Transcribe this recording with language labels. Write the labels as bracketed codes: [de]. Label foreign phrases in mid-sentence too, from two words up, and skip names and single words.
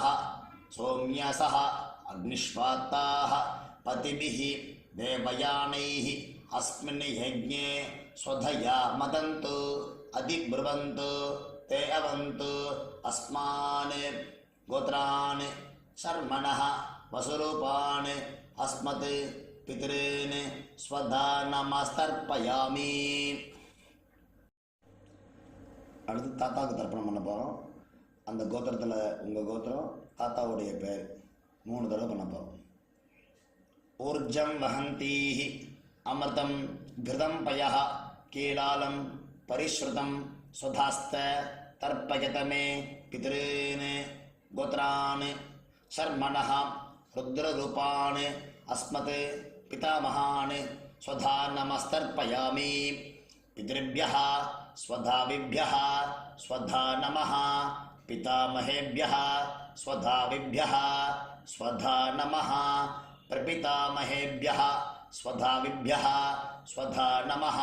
[sa] सौम्यसः अग्निष्वात्ताः पतिभिः देवयानैः अस्मिन् यज्ञे स्वधया मदन्तु अधिब्रुवन्तु ते अवन्तु अस्मान् गोत्रान् शर्मणः वसुरूपान् अस्मत् पितॄन् स्वधा नमस्तर्पयामि. [ta] அடுத்து தாத்தாவுக்கு தர்ப்பணம் பண்ண போகிறோம். அந்த கோத்திரத்தில் உங்கள் கோத்திரம் தாத்தாவுடைய பேர் 3 தடவை பண்ண போகிறோம். [sa] ऊर्जं वहन्तीः अमृतं घृतं पयः कीलालं परिस्रुतं स्वधास्थ तर्पयत मे पितॄन् गोत्रान् शर्मणः रुद्ररूपान् अस्मत् पितामहान् स्वधा नमस्तर्पयामि. पितृभ्यः स्वधाविभ्यः स्वधा नमः पितामहेभ्यः स्वधाविभ्यः स्वधा नमः प्रपितामहेभ्यः स्वधाविभ्यः स्वधा नमः.